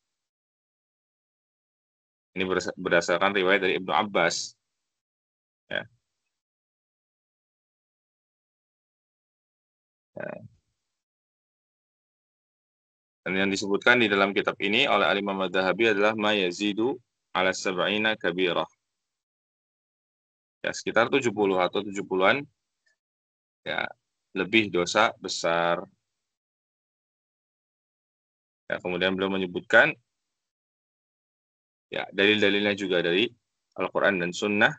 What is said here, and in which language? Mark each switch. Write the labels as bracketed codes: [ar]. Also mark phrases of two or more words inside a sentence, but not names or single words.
[id] Ini berdasarkan riwayat dari Ibnu Abbas ya. Dan yang disebutkan di dalam kitab ini oleh Al-Imam Adz-Dzahabi adalah [ar] ما يزيد على سبعين كبيرة. [id] Ya, sekitar 70 atau 70-an ya lebih dosa besar. Ya, kemudian beliau menyebutkan ya dalil-dalilnya juga dari Al-Qur'an dan Sunnah.